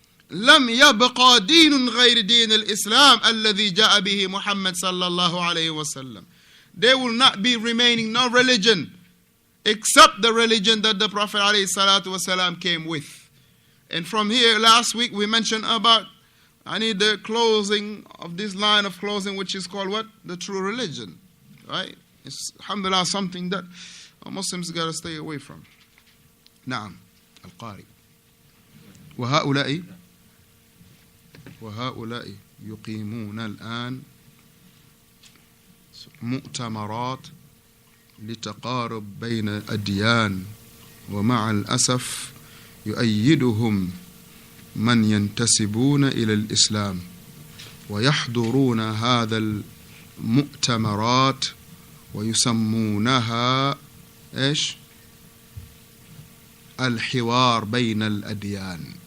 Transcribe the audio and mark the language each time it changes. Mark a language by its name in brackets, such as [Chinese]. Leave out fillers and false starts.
[Arabic] لم يبقى دين غير دين الإسلام الذي جاء به محمد صلى الله عليه وسلم. [English] There will not be remaining no religion except the religion that the Prophet [Arabic] عليه الصلاة والسلام [English] came with. And from here, last week we mentioned about the closing of this line of closing, which is called what? The true religion. Right? It's, alhamdulillah, something that Muslims got to stay away from. Now, [Arabic] القارئ. وهؤلاء يقيمون الآن مؤتمرات لتقارب بين الأديان، ومع الأسف يؤيدهم من ينتسبون إلى الإسلام ويحضرون هذا المؤتمرات ويسمونها إيش؟ الحوار بين الأديان.